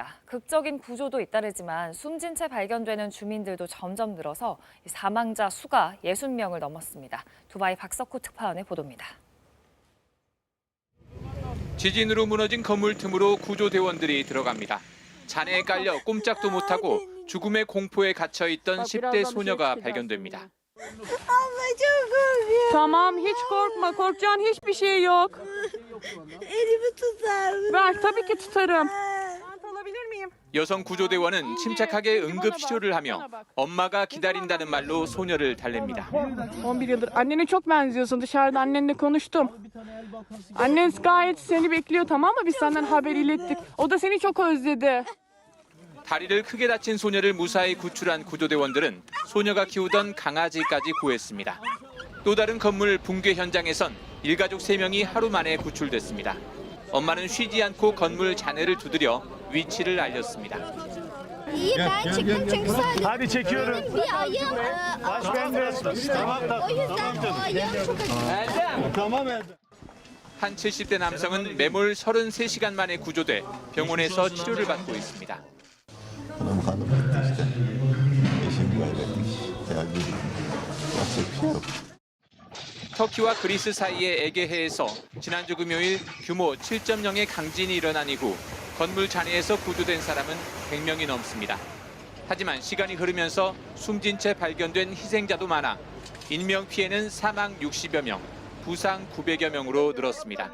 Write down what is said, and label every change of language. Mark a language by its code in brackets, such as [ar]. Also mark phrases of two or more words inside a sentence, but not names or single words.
[ko] 극적인 구조도 잇따르지만 숨진 채 발견되는 주민들도 점점 늘어서 사망자 수가 60명을 넘었습니다. 두바이 박석호 특파원의 보도입니다. 지진으로 무너진 건물 틈으로 구조대원들이 들어갑니다. 잔해에 깔려 꼼짝도 못하고 죽음의 공포에 갇혀있던 10대 so녀가 발견됩니다. [tr] Tamam, hiç korkma. Korkacağın hiçbir şey yok. Elimi tutar mısın? Ver, tabii ki tutarım. Alabilir miyim? [ko] 여성 구조대원은 침착하게 응급 치료를 하며 엄마가 기다린다는 말로 소녀를 달랩니다. [tr] 11 yıldır. Annene çok benziyorsun. Dışarıda annenle konuştum. Annen gayet seni bekliyor, tamam mı? Biz senden haber ilettik. O da seni çok özledi. [ko] 다리를 크게 다친 소녀를 무사히 구출한 구조대원들은 소녀가 키우던 강아지까지 구했습니다. 또 다른 건물 붕괴 현장에선 일가족 3명이 하루 만에 구출됐습니다. 엄마는 쉬지 않고 건물 잔해를 두드려 위치를 알렸습니다. [tr] İyi ben çıktım çünkü sadece Hadi çekiyorum. bir ayım o yüzden o ayım çok acı. Tamam [ko] 한 70대 남성은 매몰 33시간 만에 구조돼 병원에서 치료를 받고 있습니다. [tr] Hanım gitti işte. Eşimi kaybetmiş. Ya yapacak bir şey yok. [ko] 터키와 그리스 사이의 에게해에서 지난주 금요일 규모 7.0의 강진이 일어난 이후 건물 잔해에서 구조된 사람은 100명이 넘습니다. 하지만 시간이 흐르면서 숨진 채 발견된 희생자도 많아 인명피해는 사망 60여 명, 부상 900여 명으로 늘었습니다.